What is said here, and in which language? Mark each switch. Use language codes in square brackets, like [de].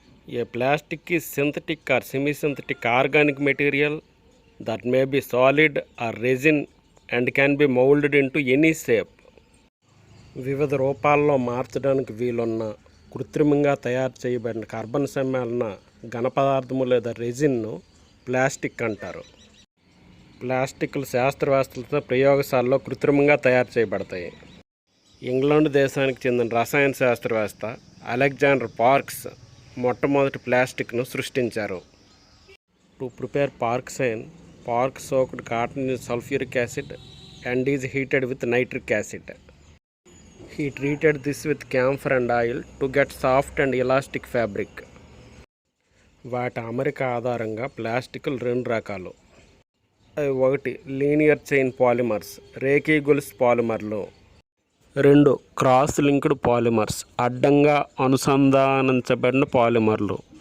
[en] A plastic is synthetic or semi-synthetic organic material that may be solid or resin and can be molded into any shape. [te] వివిధ రూపాల్లో మార్చడానికి వీలున్న కృత్రిమంగా తయారు చేయబడిన carbon సమ్మేళన ఘన పదార్థము లేదా రెజిన్ను ప్లాస్టిక్ అంటారు. ప్లాస్టిక్లు శాస్త్రవేత్తలతో ప్రయోగశాలలో కృత్రిమంగా తయారు చేయబడతాయి. ఇంగ్లాండ్ దేశానికి చెందిన రసాయన శాస్త్రవేత్త అలెగ్జాండర్ పార్క్స్ మొట్టమొదటి ప్లాస్టిక్ను సృష్టించారు. [en] To prepare Parkesine, Parkes soaked cotton in sulphuric acid and is heated with nitric acid. He treated this with camphor and oil to get soft and elastic fabric. [te] వాటి అమరిక ఆధారంగా ప్లాస్టిక్లు రెండు రకాలు. అవి ఒకటి లీనియర్ చైన్ పాలిమర్స్, రేఖీ గొలుసు పాలిమర్లు. రెండు క్రాస్ లింక్డ్ పాలిమర్స్, అడ్డంగా అనుసంధానించబడిన పాలిమర్లు.